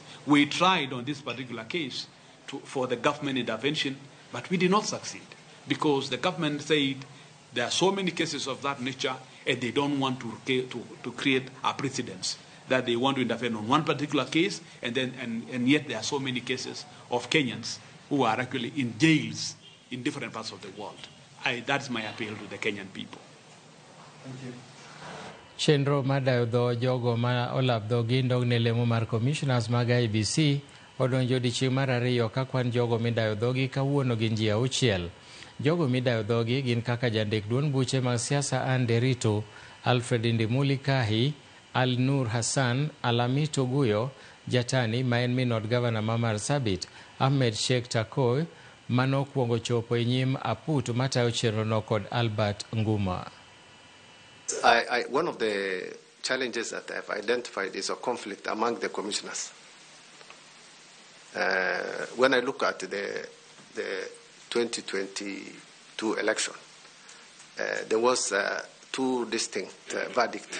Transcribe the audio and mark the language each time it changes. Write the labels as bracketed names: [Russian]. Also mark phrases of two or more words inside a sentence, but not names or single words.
[English] We tried on this particular case for the government intervention, but we did not succeed, because the government said there are so many cases of that nature and they don't want to create a precedence, that they want to intervene on one particular case, and yet there are so many cases of Kenyans who are actually in jails in different parts of the world. That's my appeal to the Kenyan people. Thank you. [Luo (Kenya and Tanzania)] Chenro madayo dho jogo ma olap dhogi ndogne lemo mar commissioners mag IEBC odonjo odiechieng' mar ariyo ka kwan jogo midayo dhogi kawuono gin ji 6. Jogo midayo dhogi gin kaka jandik duond buche mag siasa Anne Derito, Alfred Ndimuli Kahi, Al Nur Hassan, Alamito Guyo, Jatani ma en min od gavana ma Marsabit, Ahmed Sheikh Takoy, mano kuongo chopo e nyim aput matayo chenrono kod Albert Nguma. [English] One of the challenges that I've identified is a conflict among the commissioners. When I look at the 2022 election, there was two distinct verdicts.